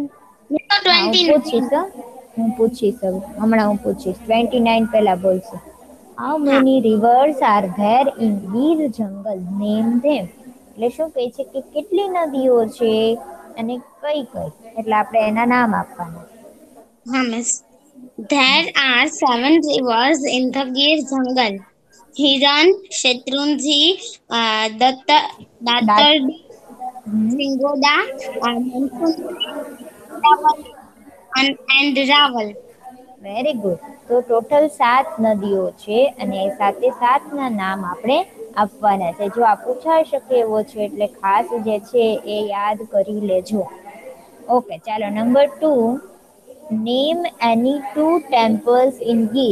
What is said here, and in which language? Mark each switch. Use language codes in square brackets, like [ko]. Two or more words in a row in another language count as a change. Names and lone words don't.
[gu] હા, હું પૂછીશ હો. હમણાં હું પૂછીશ. [en] 29 [gu] પહેલા બોલશે. [en] How many rivers are there in Gir Jungle? Name them. [gu] એટલે શું કહે છે કે કેટલી નદીઓ છે અને કઈ કઈ, એટલે આપણે એના નામ આપવાના. [en] Miss. There are 7 rivers in the Gir Jungle. Hiran, Shetruంజి, [gu] દાંત. [en] Datardi, Singoda, Mansunari, and Raval. Very good. [gu] તો ટોટલ 7 નદીઓ છે અને એ સાતે સાતના નામ આપણે આપવાના છે. જો આ પૂછાઈ શકે એવો છે એટલે ખાસ જે છે એ યાદ કરી લેજો. [en] ઓકે, ચાલો નંબર 2. Name any two temples in Gir.